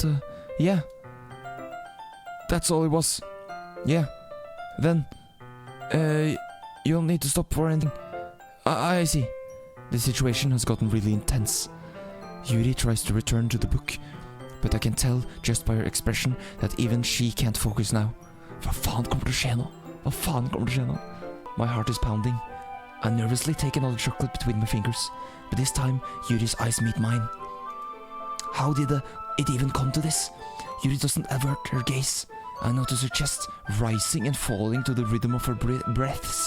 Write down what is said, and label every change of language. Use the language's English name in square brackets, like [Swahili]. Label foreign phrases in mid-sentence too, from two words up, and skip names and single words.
[English] yeah. That's all it was. Yeah. Then... you don't need to stop for anything. I see. The situation has gotten really intense. Yuri tries to return to the book, but I can tell just by her expression that even she can't focus now. [Norwegian] Hva faen kommer til å skje nå? Hva faen kommer til å skje nå? [English] My heart is pounding. I nervously take another chocolate between my fingers, but this time Yuri's eyes meet mine. How did it even come to this? Yuri doesn't avert her gaze. I notice her chest rising and falling to the rhythm of her breaths.